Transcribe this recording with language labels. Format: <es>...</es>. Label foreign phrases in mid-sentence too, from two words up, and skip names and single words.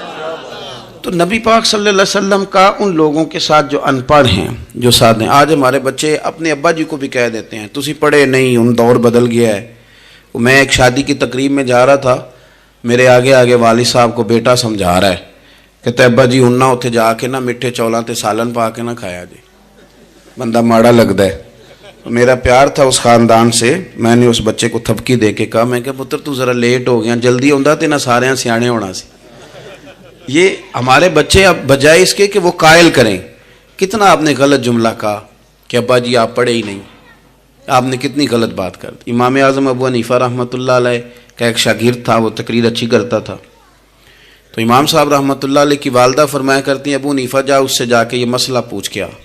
<ur>تو نبی پاک صلی اللہ علیہ وسلم کا ان لوگوں کے ساتھ جو ان پڑھ ہیں، جو ساتھ ہیں، آج ہمارے بچے اپنے ابا جی کو بھی کہہ دیتے ہیں</ur> <pa>تسی پڑھے نہیں،</pa> <ur>ان دور بدل گیا ہے۔ میں ایک شادی کی تقریب میں جا رہا تھا، میرے آگے آگے والد صاحب کو بیٹا سمجھا رہا ہے کہ ابا جی</ur> <pa>ہن نہ اتنے جا کے نہ میٹھے چولاں تے سالن پا کے نہ کھایا جی، بندہ ماڑا</pa> <ur>لگتا ہے۔ میرا پیار تھا اس خاندان سے، میں نے اس بچے کو تھپکی دے کے کہا، میں کہ</ur> <pa>پتر تو ذرا لیٹ ہو گیا، جلدی ہوندا تے نہ سارے سیانے ہونا سی۔</pa> <ur>یہ ہمارے بچے اب بجائے اس کے کہ وہ قائل کریں، کتنا آپ نے غلط جملہ کہا کہ ابا جی آپ پڑھے ہی نہیں، آپ نے کتنی غلط بات کر دی۔ امام اعظم ابو حنیفہ</ur> <ar>رحمۃ اللہ علیہ</ar> <ur>کا ایک شاگرد تھا، وہ تقریر اچھی کرتا تھا، تو امام صاحب</ur> <ar>رحمۃ اللہ علیہ</ar> <ur>کی والدہ فرمایا کرتی ہیں ابو حنیفہ جا اس سے جا کے یہ مسئلہ پوچھ کے آ۔</ur>